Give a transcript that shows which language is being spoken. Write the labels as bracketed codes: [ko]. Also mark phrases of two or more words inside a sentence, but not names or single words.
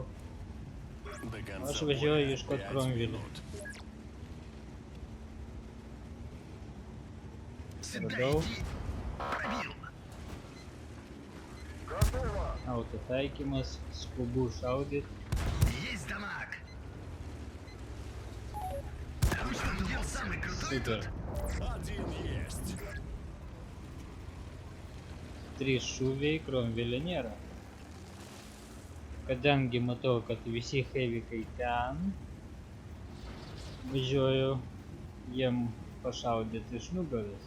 [lt] Aš važiuoju ieškot Kromvilį. Radau. Autotaikymas, skubu šaudyt. [ru] Есть дамаг. А вы что, дел самый крутой Супер. тут? Один есть. [lt] 3 šūviai, Kromvelio nėra. Kadangi matau, kad visi heavykai ten, važiuoju jiem pašaudyti iš nugaros.